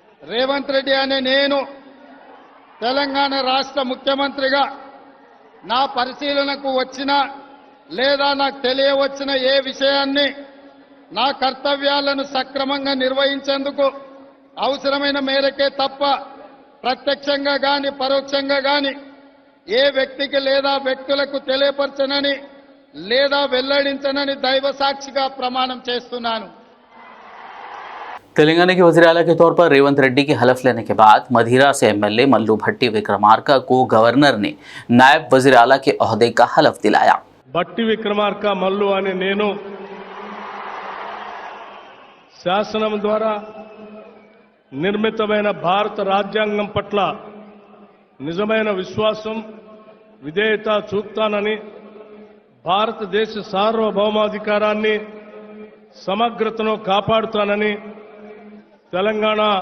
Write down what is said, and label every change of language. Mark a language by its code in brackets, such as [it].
[te] రేవంత్ రెడ్డి అనే నేను తెలంగాణ రాష్ట్ర ముఖ్యమంత్రిగా నా పరిశీలనకు వచ్చిన లేదా నాకు తెలియవచ్చిన ఏ విషయాన్ని నా కర్తవ్యాలను సక్రమంగా నిర్వహించేందుకు అవసరమైన మేరకే తప్ప ప్రత్యక్షంగా గాని పరోక్షంగా గాని ఏ వ్యక్తికి లేదా వ్యక్తులకు తెలియపరచనని లేదా వెల్లడించనని దైవ సాక్షిగా ప్రమాణం చేస్తున్నాను। [hi] तेलंगाना के वज़ीर आला के तौर पर रेवंत रेड्डी के हलफ लेने के बाद मधीरा से MLA मल्लू भट्टी विक्रमार्का को गवर्नर ने नायब वज़ीर आला के ओहदे का हलफ दिलाया। [te] भट्टी विक्रमार्का मल्लू अने नेनु శాసనం ద్వారా నిర్మితమైన భారత రాజ్యాంగం పట్ల నిజమైన విశ్వాసం విధేయత చూపుతానని, భారతదేశ సార్వభౌమాధికారాన్ని సమగ్రతను కాపాడుతానని, తెలంగాణ